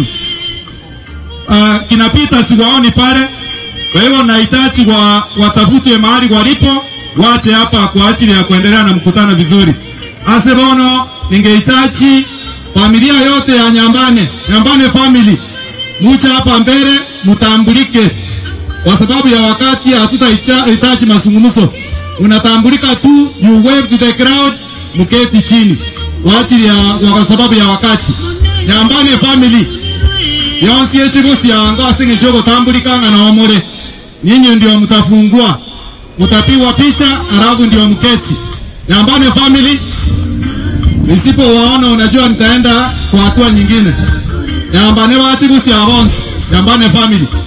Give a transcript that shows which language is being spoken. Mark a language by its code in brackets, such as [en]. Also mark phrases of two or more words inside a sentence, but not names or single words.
[sw] Kinapita siwaoni pale, kwa hivyo nahitaji watafutwe mahali walipo, wache hapa kwa ajili ya kuendelea na mkutano vizuri. Asebono ningehitaji familia yote ya Nyambane family mucha hapa mbele mutambulike, kwa sababu ya wakati hatutahitaji mazungumzo. Unatambulika tu, [en] you wave to the crowd, [sw] muketi chini kwa ajili ya kwa sababu ya wakati. [guz] Nyambane family yonsi echigosi yanga singe jogo tambulika na omore, [sw] nyinyi ndio mtafungua, mtapiwa picha alafu ndio mketi. Nyambane family, nisipo waona unajua nitaenda kwa hatua nyingine. [guz] Nyambane wachigosi ya bonsi, Nyambane family.